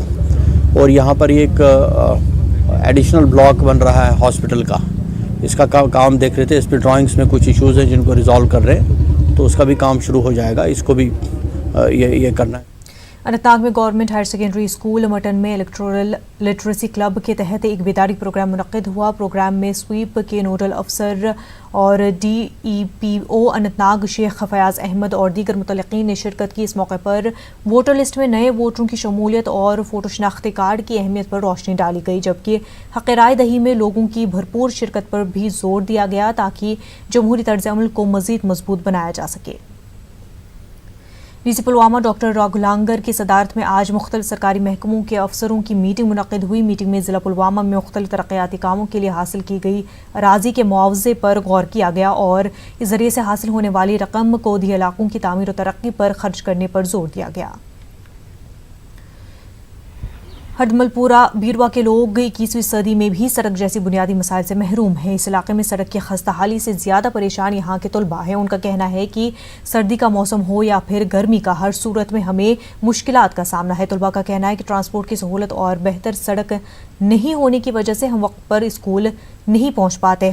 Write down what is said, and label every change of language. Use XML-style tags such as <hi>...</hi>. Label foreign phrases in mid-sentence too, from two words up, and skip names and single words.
<ur>اور یہاں پر ایک</ur> <en>ایڈیشنل بلاک</en> <ur>بن رہا ہے ہاسپٹل کا، اس کا کام دیکھ رہے تھے، اس پہ ڈرائنگس میں کچھ ایشوز ہیں جن کو ریزالو کر رہے ہیں، تو اس کا بھی کام شروع ہو جائے گا، اس کو بھی یہ کرنا ہے۔ اننت ناگ میں گورنمنٹ ہائر سیکنڈری اسکول مٹن میں الیکٹورل لٹریسی کلب کے تحت ایک بیداری پروگرام منعقد ہوا۔ پروگرام میں سویپ کے نوڈل افسر اور DEPO اننت ناگ شیخ فیاض احمد اور دیگر متعلقین نے شرکت کی۔ اس موقع پر</ur> <en>ووٹر لسٹ</en> <ur>میں نئے ووٹروں کی شمولیت اور فوٹو شناختی کارڈ کی اہمیت پر روشنی ڈالی گئی، جبکہ حق رائے دہی میں لوگوں کی بھرپور شرکت پر بھی زور دیا گیا تاکہ جمہوری طرز عمل کو مزید مضبوط بنایا جا سکے۔ ڈی سی پلوامہ ڈاکٹر راگھو لانگر کی صدارت میں آج مختلف سرکاری محکموں کے افسروں کی میٹنگ منعقد ہوئی۔ میٹنگ میں ضلع پلوامہ میں مختلف ترقیاتی کاموں کے لیے حاصل کی گئی اراضی کے معاوضے پر غور کیا گیا اور اس ذریعے سے حاصل ہونے والی رقم کو دیہی علاقوں کی تعمیر و ترقی پر خرچ کرنے پر زور دیا گیا۔ ہڈمل پورہ بیروہ کے لوگ 21ویں صدی میں بھی سڑک جیسی بنیادی مسائل سے محروم ہیں. اس علاقے میں سڑک کی خستہ حالی سے زیادہ پریشان یہاں کے طلبہ ہیں. ان کا کہنا ہے کہ سردی کا موسم ہو یا پھر گرمی کا، ہر صورت میں ہمیں مشکلات کا سامنا ہے. طلبہ کا کہنا ہے کہ ٹرانسپورٹ کی سہولت اور بہتر سڑک نہیں ہونے کی وجہ سے ہم وقت پر اسکول نہیں پہنچ پاتے.</ur>